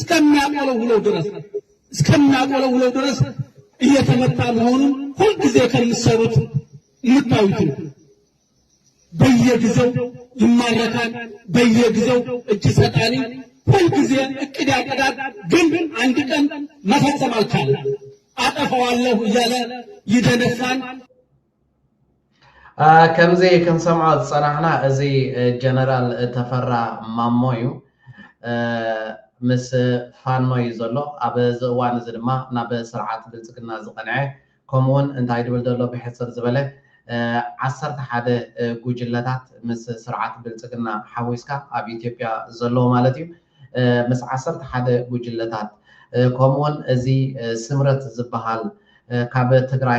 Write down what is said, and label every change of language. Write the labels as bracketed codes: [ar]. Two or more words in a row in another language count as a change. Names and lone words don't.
[am] እስከሚያቆለው ድረስ እየተመታ መሆኑን ሁሉ ጊዜ ከሚሰሩት ምታዩት በየጊዜው ይማረካል በየጊዜው እጅ ሰጣኒ ሁሉ ጊዜ እቅድ ያቀዳል ግን አንድ ቀን መፈጸም አልቻለም አጠፋዋለሁ እያለ ይደነፋል [ti] ከምዚ ክንሰምዖ ዝፀናሕና እዚ ጀነራል ተፈራ ማሞ እዩ ምስ ፋኖ እዩ ዘሎ ኣብ እዚ እዋን እዚ ድማ ናብ ስርዓት ብልፅግና ዝቐንዐ ከምኡውን እንታይ ድብል ዘሎ ብሕፅር ዝበለ 11 ጉጅለታት ምስ ስርዓት ብልፅግና ሓዊስካ ኣብ ኢትዮጵያ ዘለዎ ማለት እዩ ምስ 11 ጉጅለታት ከምኡውን እዚ ስምረት ዝበሃል ካብ ትግራይ